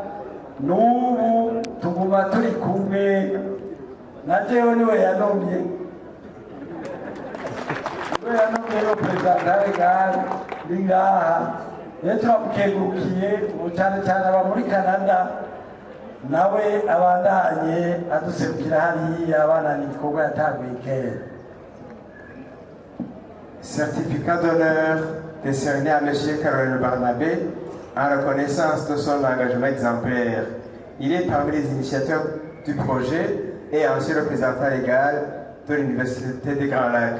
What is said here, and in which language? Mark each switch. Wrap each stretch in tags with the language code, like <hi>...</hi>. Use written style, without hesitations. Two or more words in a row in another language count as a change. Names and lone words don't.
<rn>N'ubu tuguma turi kumwe, na jewe niwe yanomye</rn> <fr>representant legale</fr> <rn>ndi ngaha. Rero turamukengurukiye cyane cyane aba muri Canada, nawe abandanye aduserukira hariya abana n'igikorwa yatanguye kera.</rn> <fr>Certificat d'honneur décerné à M. Karorero Barnabe en reconnaissance de son engagement exemplaire. Il est parmi les initiateurs du projet et ancien représentant légal de l'Université des Grands Lacs.</fr>